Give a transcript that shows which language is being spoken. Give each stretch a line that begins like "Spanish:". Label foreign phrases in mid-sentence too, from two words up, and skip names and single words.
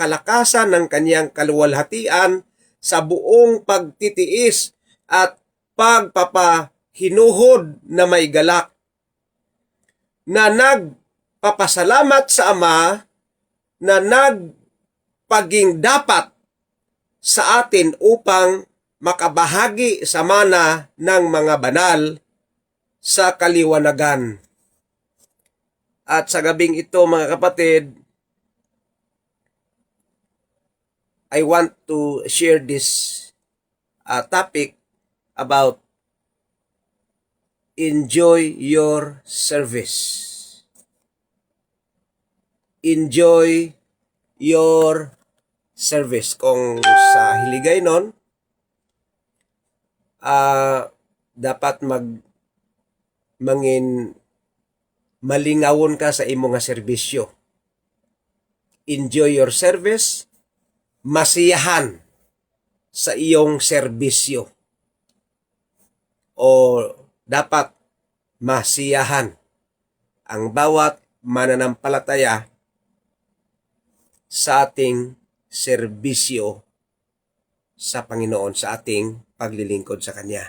Filipino: kalakasan ng kanyang kaluwalhatian sa buong pagtitiis at pagpapahinuhod na may galak, na nagpapasalamat sa Ama na nagpaging dapat sa atin upang makabahagi sa mana ng mga banal sa kaliwanagan. At sa gabing ito, mga kapatid,
English: I want to share this topic about enjoy your service. Enjoy your service.
Hiligaynon: Kung sa hiligay nun, dapat mangin malingawon ka sa imong nga serbisyo.
English: Enjoy your service,
Filipino: masiyahan sa iyong serbisyo. O dapat masiyahan ang bawat mananampalataya sa ating serbisyo sa Panginoon, sa ating paglilingkod sa Kanya.